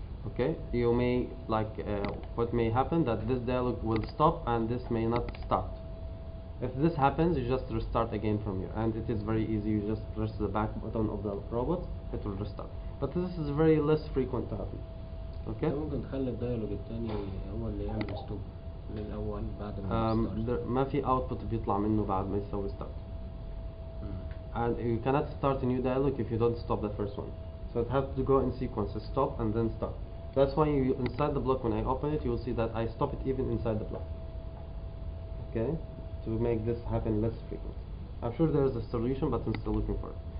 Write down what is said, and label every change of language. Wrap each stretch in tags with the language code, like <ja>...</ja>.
<en>Okay, you may what may happen that this dialog will stop and this may not start. If this happens, you just restart again from here, and it is very easy. You just press the back button of the robot, it will restart. But this is very less frequent to happen. Okay.</en> <ar>ممكن تخلي الديالوج التاني هو اللي يعمل ستوب للأول بعد ما يستارت. ما في output بيطلع منه بعد ما يسوي start.</ar> <en>And you cannot start a new dialog if you don't stop the first one. So it has to go in sequence, stop and then start. That's why you inside the block, when I open it, you will see that I stop it even inside the block. Okay, to make this happen less frequent. I'm sure there is a solution, but I'm still looking for it.</en>